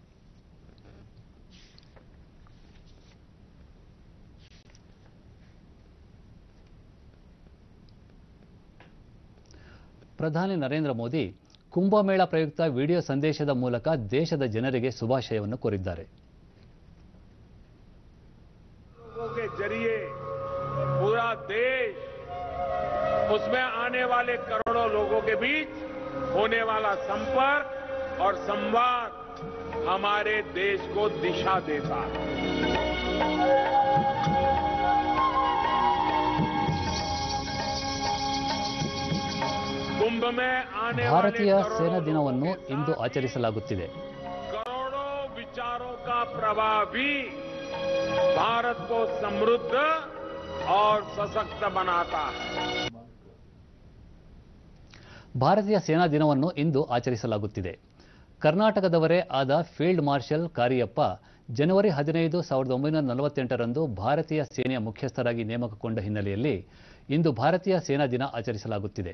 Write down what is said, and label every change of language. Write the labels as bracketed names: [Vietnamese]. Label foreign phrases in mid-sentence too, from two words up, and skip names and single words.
[Kannada] ಪ್ರಧಾನಿ ನರೇಂದ್ರ ಮೋದಿ ಕುಂಭಮೇಳ ಪ್ರಯುಕ್ತ ವಿಡಿಯೋ ಸಂದೇಶದ ಮೂಲಕ ದೇಶದ ಜನರಿಗೆ ಶುಭಾಶಯವನ್ನು ಕೋರಿದ್ದಾರೆ. [Hindi] के जरिए पूरा देश उसमें आने वाले करोड़ों लोगों के बीच होने वाला संपर्क और संवाद हमारे देश को दिशा देता है. कुंभ में आने [Kannada] ಭಾರತೀಯ ಸೇನಾ ದಿನವನ್ನು ಇಂದು ಆಚರಿಸಲಾಗುತ್ತಿದೆ. [Hindi] करोड़ों विचारों का प्रवाह भी भारत को समृद्ध और सशक्त बनाता है. [Kannada] ಭಾರತೀಯ ಸೇನಾ ದಿನವನ್ನು ಇಂದು ಆಚರಿಸಲಾಗುತ್ತಿದೆ. ಕರ್ನಾಟಕದವರೇ ಆದ [English] field marshal [Kannada] ಕಾರಿಯಪ್ಪ ಜನವರಿ 15, 1948ರಂದು ಭಾರತೀಯ ಸೇನೆಯ ಮುಖ್ಯಸ್ಥರಾಗಿ ನೇಮಕಗೊಂಡ ಹಿನ್ನೆಲೆಯಲ್ಲಿ ಇಂದು ಭಾರತೀಯ ಸೇನಾ ದಿನ ಆಚರಿಸಲಾಗುತ್ತಿದೆ.